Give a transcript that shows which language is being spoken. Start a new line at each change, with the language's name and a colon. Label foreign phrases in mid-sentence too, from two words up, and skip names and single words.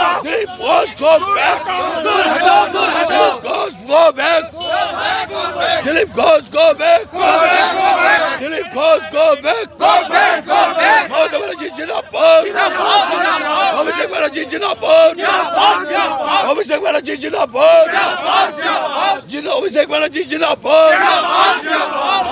Hindi: दिलीप बहुत
English: go back,
Hindi: दूर हटो, दूर हटो।
English: Goes go back, दिलीप goes go back, go back, go back. दिलीप goes go back, go back, go back.
Hindi: ममता बनर्जी जिंदाबाद, जिंदाबाद, जिंदाबाद। अभिषेक बनर्जी जिंदाबाद, जिंदाबाद, जिंदाबाद। अभिषेक बनर्जी जिंदाबाद, जिंदाबाद, जिंदाबाद। अभिषेक बनर्जी जिंदाबाद, जिंदाबाद, जिंदाबाद।